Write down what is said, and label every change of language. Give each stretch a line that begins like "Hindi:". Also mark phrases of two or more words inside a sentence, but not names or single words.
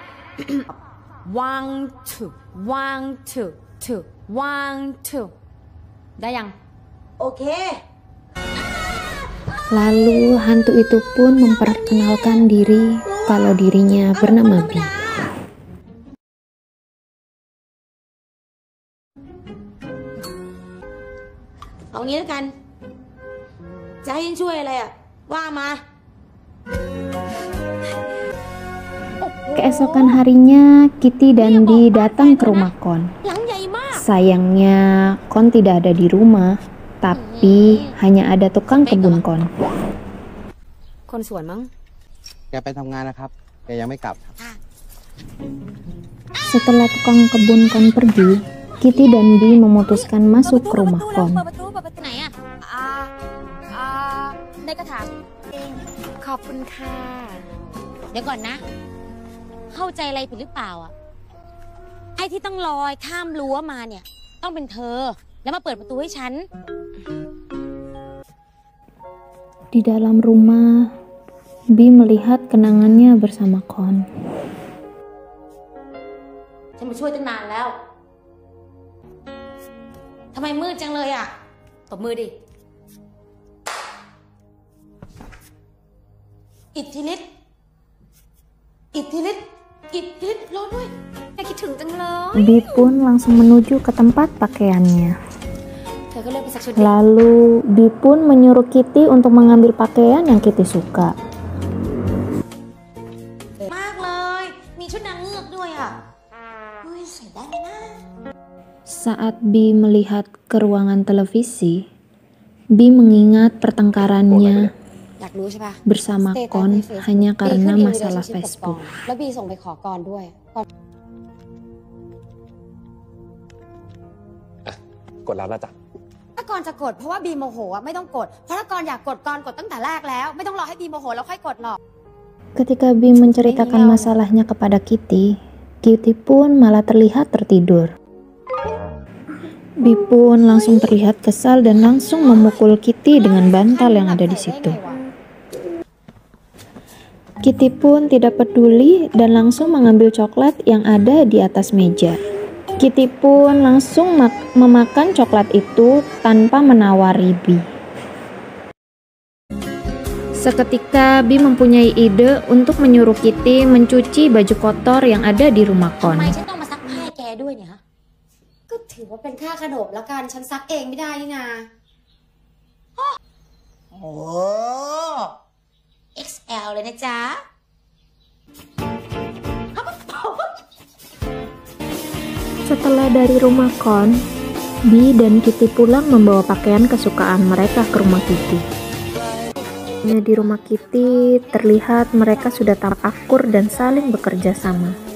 Indonesian: 1 2 1 2 2 1 2. Dah yang? Oke. Lalu hantu itu pun memperkenalkan diri kalau dirinya bernama Bi.
Thai: เอางี้แล้วกัน จะให้ช่วยอะไรอ่ะว่ามา
Indonesian: Keesokan harinya, Kitty dan Bi datang ke rumah Kon. Sayangnya, Kon tidak ada di rumah, tapi hanya ada tukang kebun Kon.
Thai: คนสวนมั้ง แกไปทำงานนะครับ แกยังไม่กลับครับ
Indonesian: Setelah tukang kebun Kon pergi, Kitty dan Bi memutuskan masuk ke rumah Kon.
Thai: ไหนอ่ะในกระถางขอบคุณค่ะ เดี๋ยวก่อนนะ เข้าใจอะไรผิดหรือเปล่าอ่ะ ไอ้ที่ต้องลอยข้ามรั้วมาเนี่ยต้องเป็นเธอแล้วมาเปิดประตูให้ฉัน
Indonesian: Di dalam rumah, Bi melihat kenangannya bersama Kon.
Thai: ฉันมาช่วยตั้งนานแล้วทำไมมืดจังเลยอ่ะตบมือดิอิทธิฤทธิ์รอด้วยแม่คิดถึงจังเลย
Indonesian: Bi pun langsung menuju ke tempat pakaiannya.
Thai: เธอก็เลือกไปสักชุด
Indonesian: Lalu Bi pun menyuruh Kitty untuk mengambil pakaian yang Kitty suka.
Thai: มากเลยมีชุดนางเงือกด้วยอ่ะเฮ้ยใส่ได้ไหมนะ
Indonesian: Saat Bi melihat ke ruangan televisi, Bi mengingat pertengkarannya
Thai: อยากรู้ใช่ปะ
Indonesian: bersama Kon hanya karena masalah Facebook.
Thai: แล้วบีส่งไปขอกรด้วย กดรับแล้วจ้ะ ถ้ากรจะกดเพราะว่าบีโมโหอะไม่ต้องกดเพราะถ้ากรอยากกดกรกดตั้งแต่แรกแล้วไม่ต้องรอให้บีโมโหแล้วค่อยกดหรอก
Indonesian: Ketika Bi menceritakan masalahnya kepada Kitty, Kitty pun malah terlihat tertidur. Bi pun langsung terlihat kesal dan langsung memukul Kitty dengan bantal yang ada di situ. Kitty pun tidak peduli dan langsung mengambil coklat yang ada di atas meja. Kitty pun langsung memakan coklat itu tanpa menawari Bi. Seketika Bi mempunyai ide untuk menyuruh Kitty mencuci baju kotor yang ada di rumah
Thai: ทำ
Indonesian: Kon.
Thai: ไมฉันต้องมาซักผ้าให้แกด้วยเนี่ยฮะก็ถือว่าเป็นค่าขนมละกันฉันซักเองไม่ได้นี่นาโอ้ XL เลยนะจ๊ะ
Indonesian: Setelah dari rumah Kon, Bi dan Kitty pulang membawa pakaian kesukaan mereka ke rumah Kitty. Di rumah Kitty terlihat mereka sudah tampak akur dan saling bekerja sama.